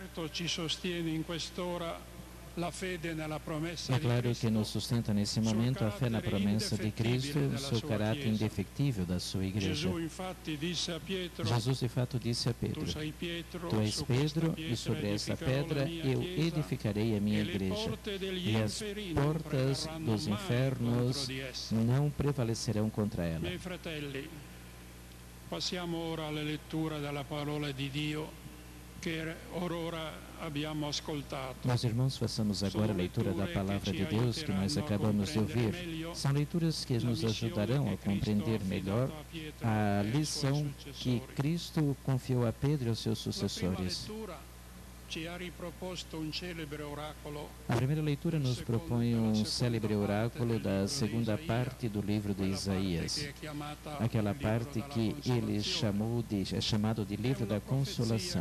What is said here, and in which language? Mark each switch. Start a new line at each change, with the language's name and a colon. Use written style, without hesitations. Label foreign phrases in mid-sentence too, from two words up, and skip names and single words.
Portuguese: É claro que nos sustenta nesse momento a fé na promessa de Cristo e o seu caráter indefectível da sua Igreja. Jesus, de fato, disse a Pedro: Tu és Pedro, e sobre essa pedra eu edificarei a minha Igreja, e as portas dos infernos não prevalecerão contra ela.
Italian: Passiamo ora alla lettura della parola di Dio che ora abbiamo ascoltato.
Portuguese: Meus irmãos, façamos agora a leitura da Palavra de Deus que nós acabamos de ouvir. São leituras que nos ajudarão a compreender melhor a lição que Cristo confiou a Pedro e aos seus sucessores. A primeira leitura nos propõe um célebre oráculo da segunda parte do livro de Isaías, aquela parte que ele é chamado de livro da consolação.